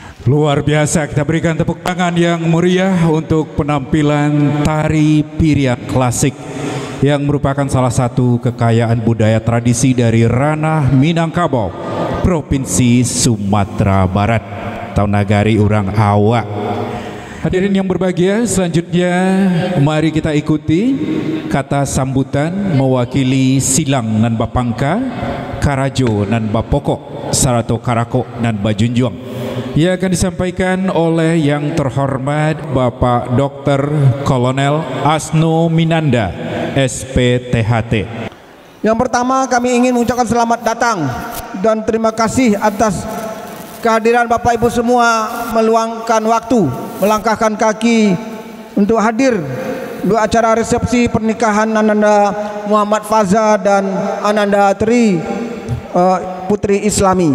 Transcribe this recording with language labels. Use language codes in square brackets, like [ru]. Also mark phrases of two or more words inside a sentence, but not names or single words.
[id] Luar biasa, kita berikan tepuk tangan yang meriah untuk penampilan tari piring klasik yang merupakan salah satu kekayaan budaya tradisi dari ranah Minangkabau, Provinsi Sumatera Barat, atau Nagari Urang Awak. Hadirin yang berbahagia, selanjutnya mari kita ikuti kata sambutan mewakili [min] Silang nan Bapangka, Karajo nan Bapokok, Sarato Karako nan Bajunjuang. [id] Ia akan disampaikan oleh yang terhormat Bapak Dr. Kolonel Asno Minanda, SPTHT. Yang pertama, kami ingin mengucapkan selamat datang dan terima kasih atas kehadiran Bapak Ibu semua meluangkan waktu, melangkahkan kaki untuk hadir di acara resepsi pernikahan Ananda Muhammad Faza dan Ananda Tri Putri Islami.